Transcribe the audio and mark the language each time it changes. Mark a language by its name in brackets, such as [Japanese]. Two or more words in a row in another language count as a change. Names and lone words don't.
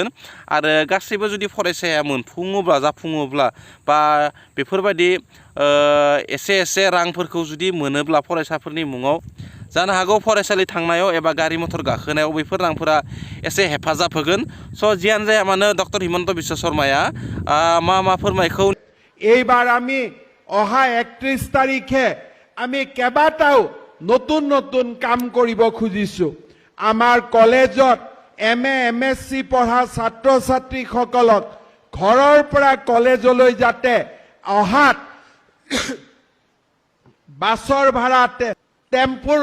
[Bodo] आरो गासैबो जुदि फरायसाया मोनफुङोब्ला जाफुङोब्ला बा बेफोरबायदि एसे रांफोरखौ जुदि मोनोब्ला फरायसाफोरनि मुङाव जानो हागौ फरायसालि थांनायाव एबा गारि मथर गाखोनायाव बैफोर रांफोरा एसे हेफाजाब होगोन। जियानो जाया मानो डक्टर हिमन्त बिश्व शर्माया मा फोरमायखौ [Assamese] এইবাৰ আমি অহা 31 তাৰিখে আমি কেইবাটাও নতুন কাম কৰিব খুজিছো। আমাৰ কলেজত MA MSc পঢ়া ছাত্ৰ ছাত্ৰীসকলক ঘৰৰ পৰা কলেজলৈ যাতে অহাত বাছৰ ভাড়া টেম্পুৰ